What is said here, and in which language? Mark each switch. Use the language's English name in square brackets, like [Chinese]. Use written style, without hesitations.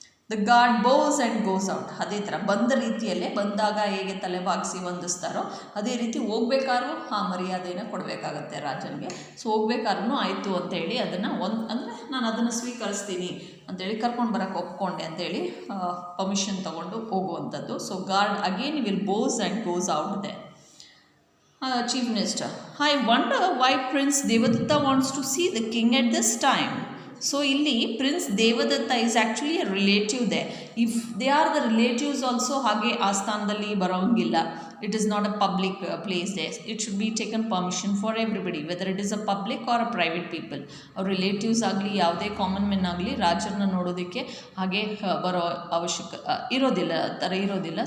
[English] The guard bows and goes out. [Kannada] ಅದೇ ಥರ ಬಂದ ರೀತಿಯಲ್ಲೇ, ಬಂದಾಗ ಹೇಗೆ ತಲೆ ಬಾಗಿಸಿ ವಂದಿಸ್ತಾರೋ ಅದೇ ರೀತಿ ಹೋಗ್ಬೇಕಾದ್ರೂ ಆ ಮರ್ಯಾದೆನ ಕೊಡಬೇಕಾಗತ್ತೆ ರಾಜನಿಗೆ. ಸೊ ಹೋಗ್ಬೇಕಾದ್ರೂ ಆಯಿತು ಅಂತೇಳಿ ಅದನ್ನು ಅಂದರೆ ನಾನು ಅದನ್ನು ಸ್ವೀಕರಿಸ್ತೀನಿ ಅಂತೇಳಿ ಕರ್ಕೊಂಡು ಬರೋಕ್ಕೆ ಒಪ್ಕೊಂಡೆ ಅಂತೇಳಿ ಪರ್ಮಿಷನ್ ತೊಗೊಂಡು ಹೋಗುವಂಥದ್ದು. [English] So guard again will bows and goes out the. Chief Minister, I wonder why Prince Devadatta wants to see the king at this time. So ಇಲ್ಲಿ prince Devadatta is actually a relative they. If they are the relatives also [Kannada] ಹಾಗೆ ಆ ಸ್ಥಾನದಲ್ಲಿ ಬರೋಂಗಿಲ್ಲ. [English] It is not a public place ದೇ. It should be taken permission for everybody, whether it is a public or a private people. [Kannada] ಅವ್ರ relatives ಆಗಲಿ ಯಾವುದೇ common men ಆಗಲಿ ರಾಜರನ್ನ ನೋಡೋದಕ್ಕೆ ಹಾಗೆ ಬರೋ ಅವಶ್ಯಕ ಇರೋದಿಲ್ಲ, ಥರ ಇರೋದಿಲ್ಲ.